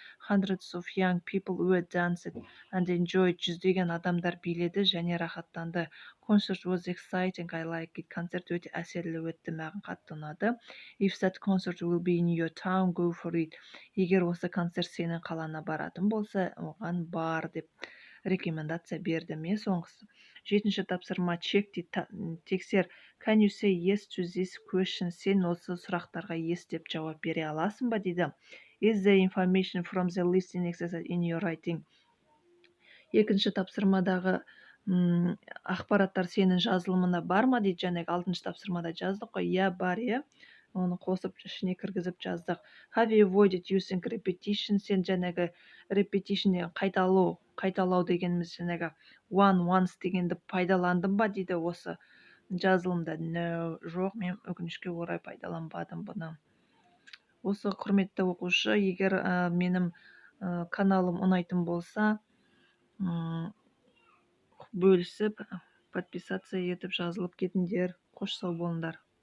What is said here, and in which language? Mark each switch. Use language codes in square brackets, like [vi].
[en] Hundreds of young people were dancing and enjoyed. [kk] Жүздеген адамдар биледі және рахаттанды. [en] Concert was exciting. I like it. [kk] Концерт өте әсерлі өтті, маған қатты ұнады. [en] If that concert will be in your town, go for it. [kk] Егер осы концерт сенің қалаңа баратын болса, оған бар деп рекомендация бердім. Соңғысы 7-ші тапсырма, check, тексер. [en] Can you say yes to this question? [kk] Сен осы сұрақтарға yes деп жауап бере аласың ба дейді. [en] Is the information from the listening exercise in your writing? [kk] 2-ші тапсырмадағы ақпараттар сенің жазылымына бар ма дейді. Жаңағы 6-шы тапсырмада жаздық қой. Бар. оны қосып ішіне кіргізіп жаздық. [en] Have you avoided using repetition? [kk] Сен жаңағы repetition деген қайталау дегеніміз жаңағы once дегенді пайдаландың ба дейді осы жазылымда. No, жоқ, мен өкінішке орай пайдаланбадым бұны. Осы құрметті оқушы, егер менің каналым ұнайтын болса, бөлісіп, подписация етіп жазылып кетіңдер. Қош сау болыңдар.